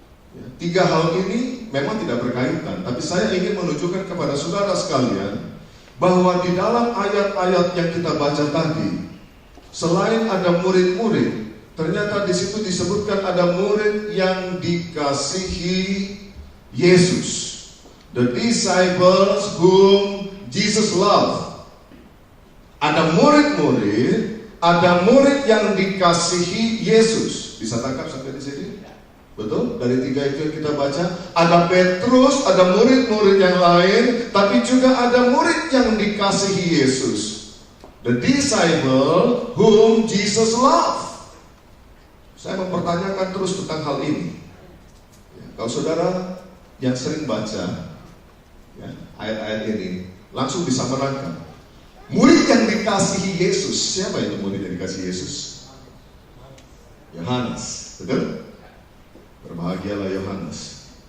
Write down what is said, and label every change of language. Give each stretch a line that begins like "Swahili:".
Indonesian: 3 hal ini memang tidak berkaitan, tapi saya ingin menunjukkan kepada saudara sekalian bahwa di dalam ayat-ayat yang kita baca tadi, selain ada murid-murid, ternyata di situ disebutkan ada murid yang dikasihi Yesus.
English: The disciples whom Jesus loved.
Indonesian: Ada murid-murid, ada murid yang dikasihi Yesus. Bisa tangkap sampai di sini? Betul? Dari 3 itu yang kita baca, ada Petrus, ada murid-murid yang lain, tapi juga ada murid yang dikasihi Yesus.
English: The disciple whom Jesus loved.
Indonesian: Saya mempertanyakan terus tentang hal ini. Kalau saudara yang sering baca ayat-ayat ini, langsung bisa menangkap. Murid yang dikasihi Yesus, siapa itu murid yang dikasihi Yesus? Yohanes, betul? Berbahagialah Yohanes.